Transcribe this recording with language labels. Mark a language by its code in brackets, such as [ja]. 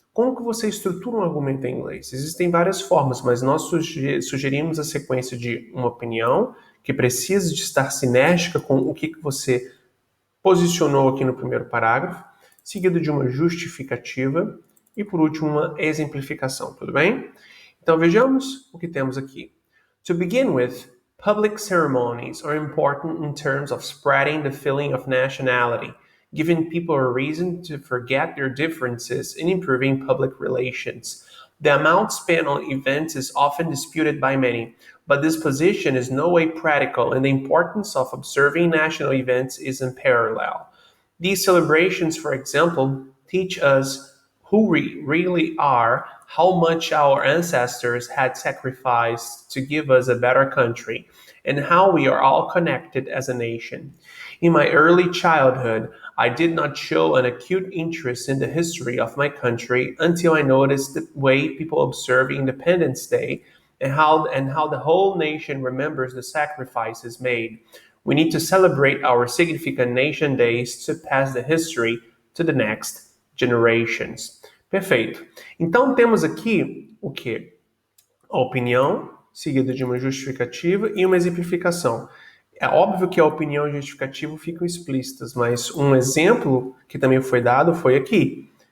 [pt] Como que você estrutura um argumento em inglês? Existem várias formas, mas nós sugerimos a sequência de uma opinião que precisa de estar sinérgica com o que você posicionou aqui no primeiro parágrafo, seguido de uma justificativa e, por último, uma exemplificação, tudo bem? Então, vejamos o que temos aqui. [en] To begin with, public ceremonies are important in terms of spreading the feeling of nationality, giving people a reason to forget their differences and improving public relations. The amount spent on events is often disputed by many, but this position is no way practical, and the importance of observing national events is unparalleled. These celebrations, for example, teach us who we really are, how much our ancestors had sacrificed to give us a better country, and how we are all connected as a nation. In my early childhood, I did not show an acute interest in the history of my country until I noticed the way people observe Independence Day and how the whole nation remembers the sacrifices made. We need to celebrate our significant nation days to pass the history to the next generations. [pt] Perfeito. Então temos aqui o quê? A opinião, seguida de uma justificativa e uma exemplificação. É óbvio que a opinião e a justificativa ficam explícitas, mas um exemplo que também foi dado foi aqui.